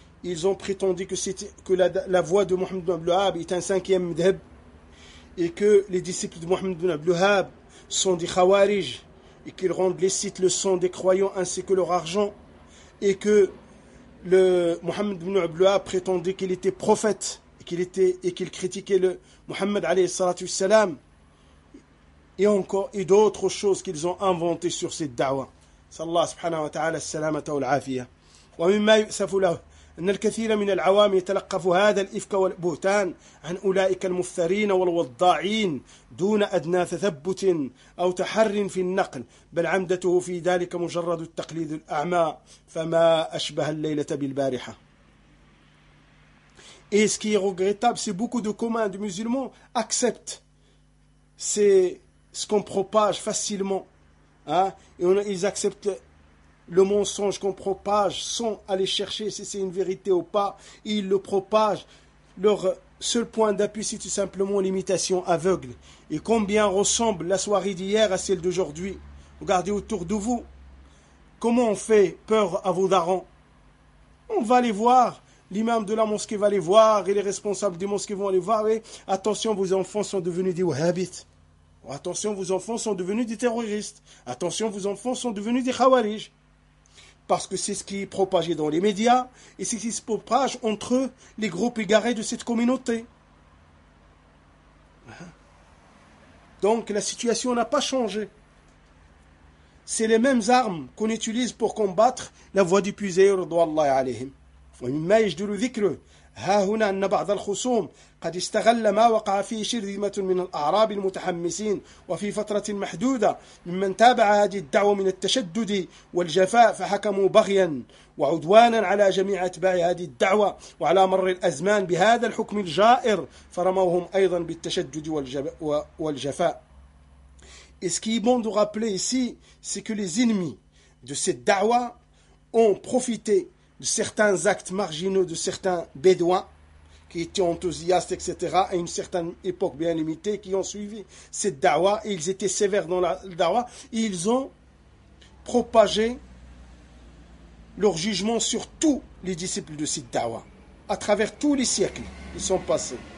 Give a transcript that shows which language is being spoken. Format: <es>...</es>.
<fr>Ils ont prétendu que la voix de Mohammed ibn Abdul Wahhab est un cinquième madhhab et que les disciples de Mohammed ibn Abdul Wahhab sont des khawarij et qu'ils rendent licite le sang des croyants ainsi que leur argent, et que le Mohammed ibn Abdul Wahhab prétendait qu'il était prophète et qu'il critiquait le Mohammed alayhi salatu salam, et encore et d'autres choses qu'ils ont inventées sur cette da'wa.</fr> <ar>Sallallahu subhanahu wa ta'ala salamata wa al-afiya. Wa mimma yusafu lahu أن الكثير من العوام يتلقف هذا الإفك والبهتان عن أولئك المفترين والوضاعين دون أدنى تثبت أو تحر في النقل، بل عمدته في ذلك مجرد التقليد الأعمى، فما أشبه الليلة بالبارحة.</ar> <fr>Et ce qui est regrettable, c'est beaucoup de communs de musulmans acceptent ce qu'on propage facilement, hein, et ils acceptent le mensonge qu'on propage sans aller chercher si c'est une vérité ou pas. Ils le propagent. Leur seul point d'appui, c'est tout simplement l'imitation aveugle. Et combien ressemble la soirée d'hier à celle d'aujourd'hui? Regardez autour de vous. Comment on fait peur à vos darons? On va les voir. L'imam de la mosquée va les voir et les responsables des mosquées vont les voir. Et attention, vos enfants sont devenus des wahhabites. Attention, vos enfants sont devenus des terroristes. Attention, vos enfants sont devenus des khawarij. Parce que c'est ce qui est propagé dans les médias et c'est ce qui se propage entre eux, les groupes égarés de cette communauté. Donc la situation n'a pas changé. C'est les mêmes armes qu'on utilise pour combattre la voix du puiseur d'Allah alayhim.</fr> <ar>ومما يجدر ذكر ها هنا أن بعض الخصوم قد استغل ما وقع فيه شرذمة من الأعراب المتحمسين وفي فترة محدودة ممن تابع هذه الدعوة من التشدد والجفاء فحكموا بغيا وعدوانا على جميع أتباع هذه الدعوة وعلى مر الأزمان بهذا الحكم الجائر فرموهم أيضا بالتشدد والجفاء.</ar> <fr>Et ce qui est bon de rappeler ici, c'est que les ennemis de cette da'wa ont profité de certains actes marginaux de certains bédouins qui étaient enthousiastes, etc., à une certaine époque bien limitée, qui ont suivi cette da'wa, et ils étaient sévères dans la da'wa, et ils ont propagé leur jugement sur tous les disciples de cette da'wa, à travers tous les siècles qui sont passés.</fr>